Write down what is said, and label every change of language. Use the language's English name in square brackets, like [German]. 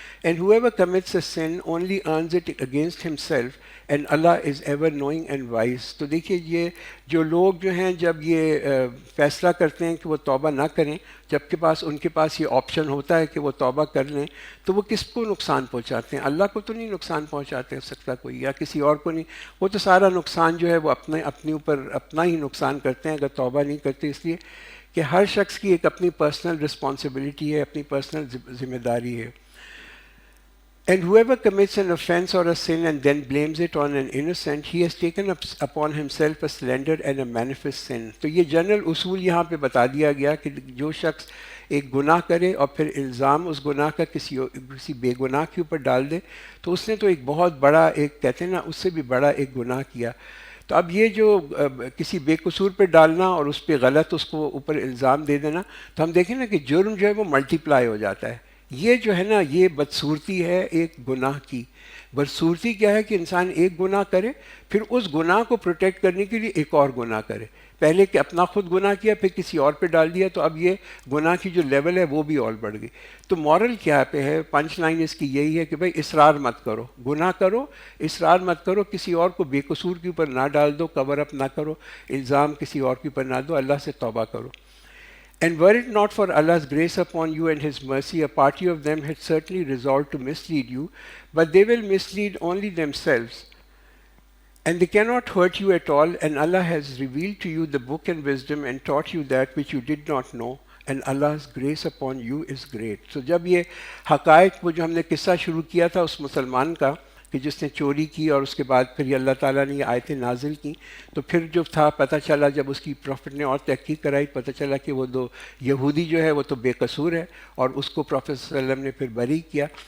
[English] And whoever commits a sin only earns it against himself and Allah is ever knowing and wise. [Urdu] تو دیکھیے یہ جو لوگ جو ہیں جب یہ فیصلہ کرتے ہیں کہ وہ توبہ نہ کریں، جب ان کے پاس یہ آپشن ہوتا ہے کہ وہ توبہ کر لیں، تو وہ کس کو نقصان پہنچاتے ہیں؟ اللہ کو تو نہیں نقصان پہنچاتے سکتا کوئی، یا کسی اور کو نہیں. وہ تو سارا نقصان جو ہے وہ اپنے اوپر اپنا ہی نقصان کرتے ہیں اگر توبہ نہیں کرتے. اس لیے کہ ہر شخص کی ایک اپنی پرسنل رسپانسبلٹی ہے، اپنی پرسنل ذمہ داری ہے. [English] And whoever commits an offense or a sin and then blames it on an innocent, he has taken upon himself a slender and a manifest sin. [Urdu] تو یہ جنرل اصول یہاں پہ بتا دیا گیا کہ جو شخص ایک گناہ کرے اور پھر الزام اس گناہ کا کسی بے گناہ کے اوپر ڈال دے تو اس نے تو ایک بہت بڑا ایک کہتے ہیں نا اس سے بھی بڑا ایک گناہ کیا. تو اب یہ جو کسی بے قصور پہ ڈالنا اور اس پہ غلط اس کو اوپر الزام دے دینا، تو ہم دیکھیں نا کہ جرم جو ہے وہ ملٹی پلائی ہو جاتا ہے. یہ جو ہے نا یہ بدصورتی ہے ایک گناہ کی. بدصورتی کیا ہے کہ انسان ایک گناہ کرے پھر اس گناہ کو پروٹیکٹ کرنے کے لیے ایک اور گناہ کرے. پہلے کہ اپنا خود گناہ کیا پھر کسی اور پہ ڈال دیا، تو اب یہ گناہ کی جو لیول ہے وہ بھی اور بڑھ گئی. تو مورل کیا پہ ہے، پنچ لائن اس کی یہی ہے کہ بھائی اصرار مت کرو، گناہ کرو، اصرار مت کرو، کسی اور کو بے قصور کے اوپر نہ ڈال دو، کور اپ نہ کرو، الزام کسی اور کے اوپر نہ دو، اللہ سے توبہ کرو. [English] And were it not for Allah's grace upon you and His mercy, a party of them had certainly resolved to mislead you, but they will mislead only themselves. And they cannot hurt you at all, and Allah has revealed to you the book and wisdom and taught you that which you did not know, and Allah's grace upon you is great. [Urdu] So جب یہ حقائق وہ جو ہم نے قصہ شروع کیا تھا اس مسلمان کا کہ جس نے چوری کی اور اس کے بعد پھر اللہ تعالیٰ نے یہ آیتیں نازل کی، تو پھر جو تھا پتہ چلا جب اس کی پروفٹ نے اور تحقیق کرائی پتہ چلا کہ وہ دو یہودی جو ہے وہ تو بے قصور ہے اور اس کو پروفٹ صلی اللہ علیہ وسلم نے پھر بری کیا.